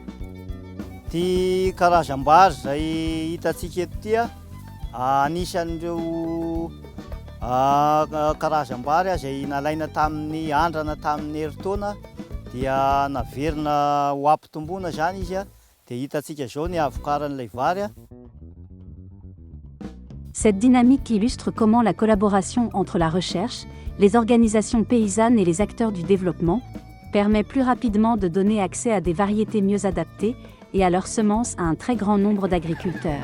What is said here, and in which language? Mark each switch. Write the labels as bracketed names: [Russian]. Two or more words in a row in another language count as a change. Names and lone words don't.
[Malagasy] Ty karazam-bary zay hitantsika eto ty anisan'ireo karazam-bary zay nalaina tamin'ny andrana tamin'ny herintaona dia naverina ho ampitomboana zany izy dia hitantsika zao ny avokaran'ilay vary. [French] Cette dynamique illustre comment la collaboration entre la recherche, les organisations paysannes et les acteurs du développement permet plus rapidement de donner accès à des variétés mieux adaptées et à leurs semences à un très grand nombre d'agriculteurs.